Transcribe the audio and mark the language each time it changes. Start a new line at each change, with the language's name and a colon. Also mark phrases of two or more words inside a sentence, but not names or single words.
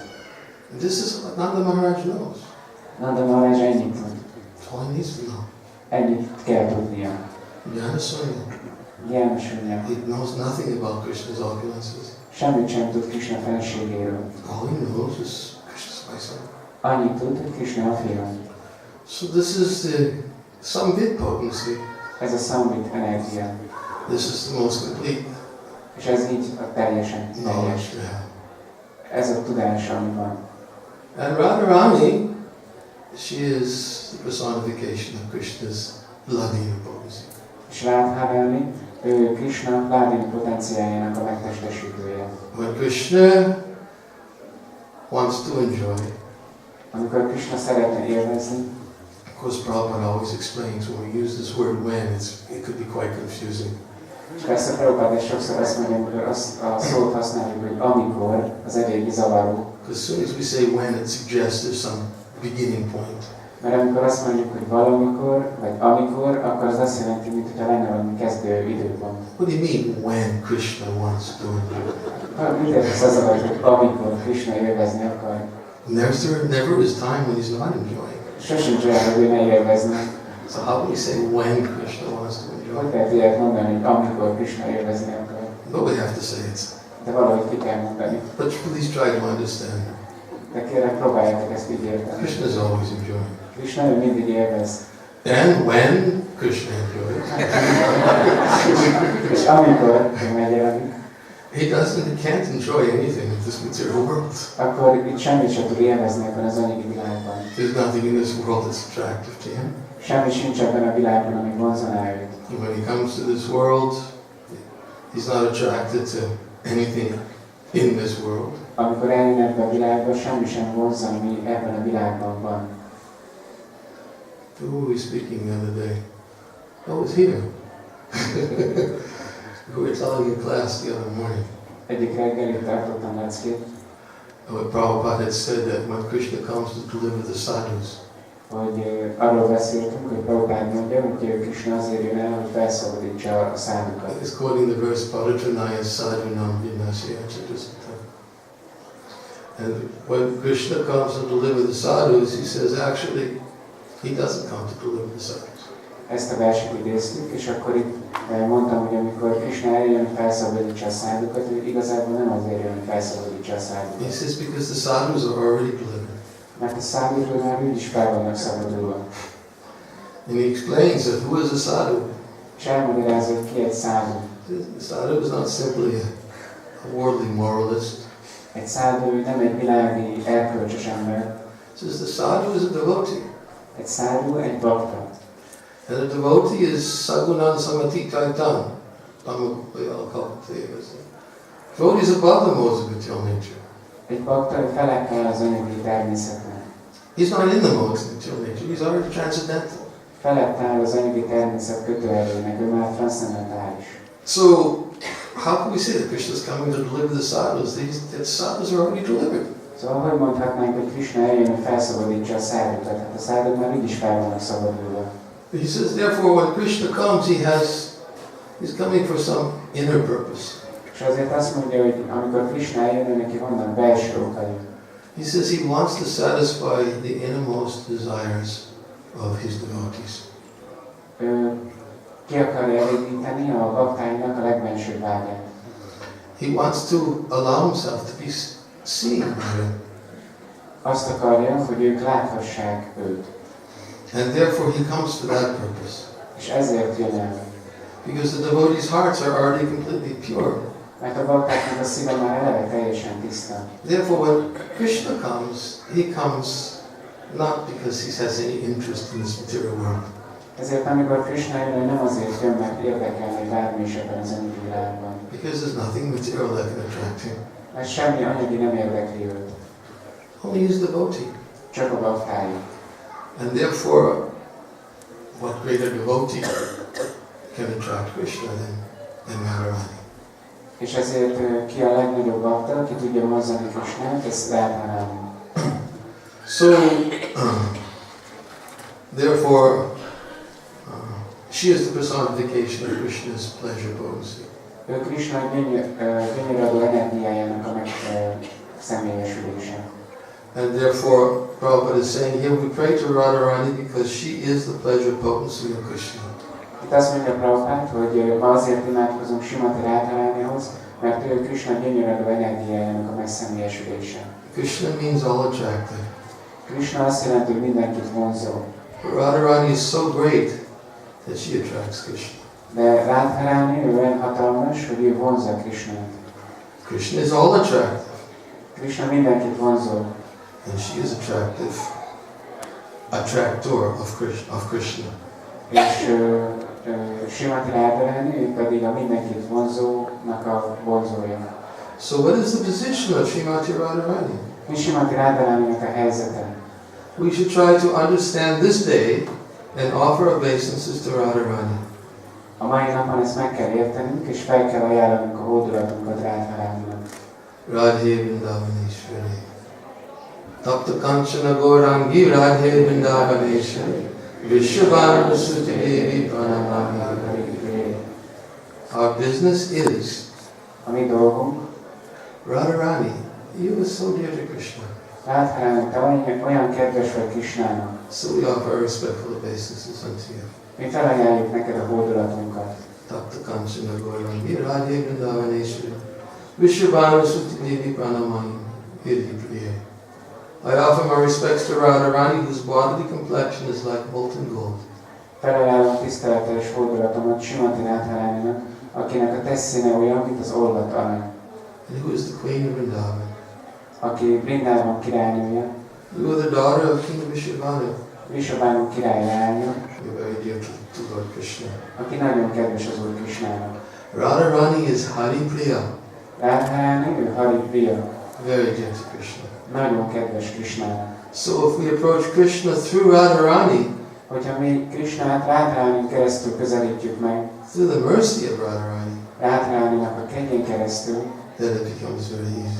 English: And this is what Nanda Maharaj knows.
Hungarian: Nanda Mahārāja ennyit tud.
English: That's all he needs to know.
Hungarian: Ennyit kell tudnia.
Sanskrit: Gyána-szúnya.
English: He knows nothing about Krishna's opulences.
Hungarian: Semmit sem tud Krishna fenségéről.
English: All he knows is Krishna's my son.
Hungarian: Annyit tud, hogy Krishna a fiam.
English: So this is the Samvit potency.
Hungarian: Ez a Samvit energia.
English: This is the most complete.
Hungarian: És ez így a teljesen teljes. Ez a tudás, ami van.
English: And Rādhārāṇī, she is the personification of Krishna's Ladina potency.
Hungarian: És Rādhārāṇī, ő Krishna Ladina potenciájának a megtestesítője.
English: When Krishna wants to enjoy,
Hungarian: amikor Krishna szeretne élvezni,
English: of course Prabhupada always explains when we use this word when, it could be quite confusing.
Hungarian: És persze Prabhupada sokszor azt mondja, hogy a szót használjuk, hogy amikor, az eléggé zavaró.
English: Because as soon as we say when, it suggests there's some beginning point.
Hungarian: Mert amikor azt mondjuk, hogy valamikor, vagy amikor, akkor az azt jelenti, mintha lenne valami kezdő időpont.
English: What do you mean, when Krishna wants to enjoy?
Hungarian: Mit értesz az alatt, hogy amikor Krishna élvezni akar?
English: Never is time when he's not enjoying.
Hungarian: Sosincs olyan, hogy ő ne élvezne.
English: So how can you say when Krishna wants to enjoy?
Hungarian: Hogy lehet ilyet mondani, hogy amikor Krishna élvezni akar?
English: But we have to say it.
Hungarian: De valahogy ki kell mondani.
English: But please try to understand.
Hungarian: De kérlek, próbáljátok ezt így érteni.
English: Krishna is always enjoying.
Hungarian: Krishna ő mindig élvez.
English: And when Krishna enjoys,
Hungarian: És amikor ő megjelenik,
English: he can't enjoy anything in this material world.
Hungarian: akkor itt semmit sem tud élvezni ebben az anyagi világban.
English: There's nothing in this world that's attractive to him.
Hungarian: Semmi sincs ebben a világban, ami vonzaná őt.
English: And when he comes to this world, he's not attracted to anything in this world.
Hungarian: Amikor eljön ebbe a világba, semmi sem vonza, ami ebben a világban van.
English: Who were we speaking the other day? Oh, it was here. We were telling a class the other morning.
Hungarian: Egyik reggel itt tartottam leckét,
English: Prabhupada had said that when Krishna comes to deliver the sadhus,
Hungarian: hogy arról beszéltünk, hogy Prabhupád mondja, hogy Krishna azért jön el, hogy felszabadítsa a szádukat.
English: he's quoting the verse
Sanskrit: Paratranaya sadhunam vinasya chatusata.
English: And when Krishna comes to deliver the sadhus, he says actually he doesn't come to deliver the sadhus.
Hungarian: Ezt a verset idéztük, és akkor itt mondtam, hogy amikor Krishna eljön, hogy felszabadítsa a szádukat, ő igazából nem azért jön, hogy felszabadítsa a szádukat.
English: He says because the sadhus are already delivered.
Hungarian: Mert a szádukról már úgyis fel vannak szabadulva.
English: And he explains that who is a sadhu?
Hungarian: És elmagyarázza, hogy ki egy szádu.
English: The sadhu is not simply a worldly moralist.
Hungarian: Egy szádu nem egy világi erkölcsös ember.
English: He says the sadhu is a devotee.
Hungarian: Egy szádu egy bakta.
English: And a devotee is
Sanskrit: sagunan samati kaitan.
English: Devotee is above the modes of material nature.
Hungarian: Egy bakta felekkel az anyagi természetnek.
English: He's not in the modes of material nature. He's already transcendental.
Hungarian: Felett áll az anyagi természet kötőerőnek, ő már transzcendentális.
English: So, how can we say that Krishna is coming to deliver the sadhus? The sadhus are already delivered.
Hungarian: Szóval hogy mondhatnánk, hogy Krishna eljön, hogy felszabadítsa a szádukat? Hát a száduk már így is fel vannak szabadulva.
English: He says, therefore, when Krishna comes, he's coming for some inner purpose.
Hungarian: És azért azt mondja, hogy amikor Krishna eljön, neki vannak belső okai.
English: He says he wants to satisfy the innermost desires of his devotees.
Hungarian: Ő ki akarja elégíteni a baktáinak a legbensőbb vágyát.
English: He wants to allow himself to be seen by them.
Hungarian: Azt akarja, hogy ők láthassák őt.
English: And therefore he comes for that purpose.
Hungarian: És ezért jön el.
English: Because the devotees' hearts are already completely pure.
Hungarian: Mert a baktáknak a szíve már eleve teljesen tiszta.
English: Therefore when Krishna comes, he comes not because he has any interest in this material world.
Hungarian: Ezért amikor Krishna jön, nem azért jön, mert érdekelne bármi is ebben az anyagi világban.
English: Because there's nothing material that can attract him.
Hungarian: Mert semmi anyagi nem érdekli őt.
English: Only his devotee.
Hungarian: Csak a baktái.
English: And therefore, what greater devotee can attract Krishna than Mañjarī?
Hungarian: És ezért ki a legnagyobb bakta, ki tudja mozdani Krishnát, ez Rādhārāṇī.
English: So, therefore, she is the personification of Krishna's pleasure potency.
Hungarian: Ő Krishna gyönyörűadó energiájának a személyesülése.
English: And therefore, Prabhupada is saying here, we pray to Rādhārāṇī because she is the pleasure potency of Krishna.
Hungarian: Itt azt mondja Prabhupád, hogy ma azért imádkozunk Srimati Rādhārāṇīhoz, mert ő Krishna gyönyörűadó energiájának a megszemélyesülése.
English: Krishna means all attractive.
Hungarian: Krishna azt jelenti, hogy mindenkit vonzó.
English: Radharani is so great that she attracts Krishna.
Hungarian: De Rādhārāṇī ő olyan hatalmas, hogy ő vonzza Krishnát.
English: Krishna is all attractive.
Hungarian: Krishna mindenkit vonzó.
English: And she is attractor of Krishna.
Hungarian: És Srimati Rādhārāṇī, ő pedig a mindenkit vonzónak a vonzója.
English: So what is the position of Srimati Radharani?
Hungarian: Mi Srimati Rādhārāṇīnak a helyzete?
English: We should try to understand this day and offer obeisances to Radharani.
Hungarian: A mai napon ezt meg kell értenünk, és fel kell ajánlanunk a hódolatunkat Rādhārāṇīnak.
Sanskrit: Radhe Vrindavaneshwari. Tapta Kanchana Gaurangi Radhe Vrindavaneshwari Vishwabhanu Suti Devi Pranamami.
English: Our business is
Hungarian: A mi dolgunk, Radhārāṇī,
English: you are so dear to Krishna.
Hungarian: Rādhārāṇī, te olyan kedves vagy Krisnának.
English: So we offer our respectful obeisances unto you.
Hungarian: Mi felajánljuk neked a hódolatunkat.
Sanskrit: Tapta Kanchana Gaurangi Radhe Vrindavaneshwari Vishwabhanu Suti Devi Pranamami.
English: I offer my respects to Radhārāṇī, whose bodily complexion is like molten gold.
Hungarian: Felajánlom tiszteletes hódolatomat Śrīla Nirañjana, akinek a testszíne olyan, mint az olvat arany.
English: And who is the queen of Vrindavan?
Hungarian: Aki Vrindában királynője,
English: You are the daughter of King Vishwabhanu.
Hungarian: Vrishabhanu király leánya,
English: You're very dear to Lord Krishna.
Hungarian: aki nagyon kedves az Úr Krisnának.
English: Radhārāṇī is Hari Priya,
Hungarian: Rādhārāṇī, ő Hari Priya,
English: very dear to Krishna.
Hungarian: nagyon kedves Krisnának.
English: So if we approach Krishna through Radhārāṇī,
Hungarian: Hogyha mi Krisnát Rādhārāṇin keresztül közelítjük meg,
English: through the mercy of Radhārāṇī,
Hungarian: Rādhārāṇinak a kegyén keresztül,
English: then it becomes very easy.